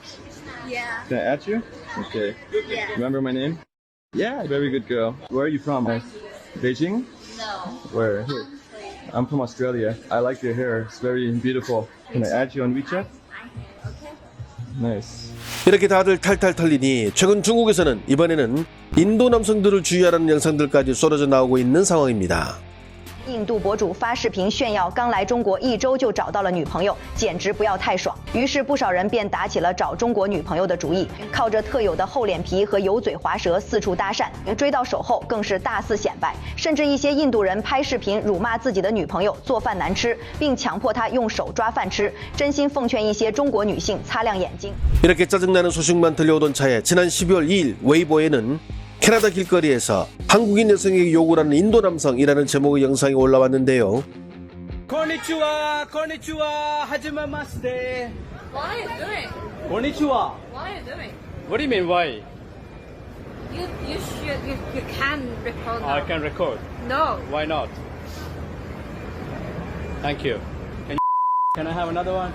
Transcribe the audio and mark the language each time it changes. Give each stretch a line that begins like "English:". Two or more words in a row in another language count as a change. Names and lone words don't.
English: Yeah. Can I add you? Okay. Yeah. Remember my name? Yeah, very good girl. Where are you from? Beijing? No. Where? Here. I'm from Australia. I like your hair. It's very beautiful. Can I add you on WeChat? Okay. Nice.
Korean: 이렇게 다들 탈탈 털리니 최근 중국에서는 이번에는 인도 남성들을 주의하라는 영상들까지 쏟아져 나오고 있는 상황입니다.
Chinese: 印度博主发视频炫耀刚来中国1周就找到了女朋友，简直不要太爽。于是不少人便打起了找中国女朋友的主意，靠着特有的厚脸皮和油嘴滑舌四处搭讪，追到手后更是大肆显摆。甚至一些印度人拍视频辱骂自己的女朋友做饭难吃，并强迫她用手抓饭吃。真心奉劝一些中国女性擦亮眼睛。
Korean: 이렇게 짜증나는 소식만 들려오던 차에 지난 12월 2일 웨이보에는 캐나다 길거리에서 한국인 여성에게 욕을 하는 인도 남성이라는 제목의 영상이 올라왔는데요.
Japanese: Konnichiwa, konnichiwa, hajime maste.
English: What are you doing? Konnichiwa. What are you doing? What do you mean, why? You can record now. I can record. No. Why not? Thank you. Can I have another one?